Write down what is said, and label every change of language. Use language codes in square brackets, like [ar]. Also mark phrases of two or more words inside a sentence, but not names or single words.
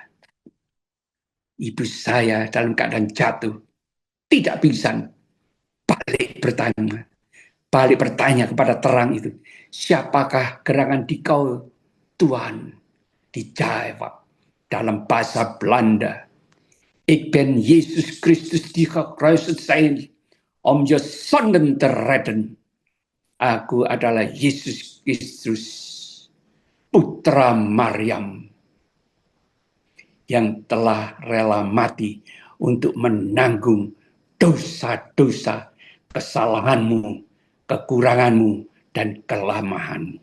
[id] Ibu saya dalam keadaan jatuh, tidak pingsan, balik bertanya kepada terang itu, siapakah gerangan dikau, Tuhan? Dijawab dalam bahasa Belanda, [nl] ik ben Yesus Christus die gekruisigd zijn om je zonden te redden. [id] Aku adalah Yesus Kristus, putra Maryam, yang telah rela mati untuk menanggung dosa-dosa, kesalahanmu, kekuranganmu, dan kelemahanmu.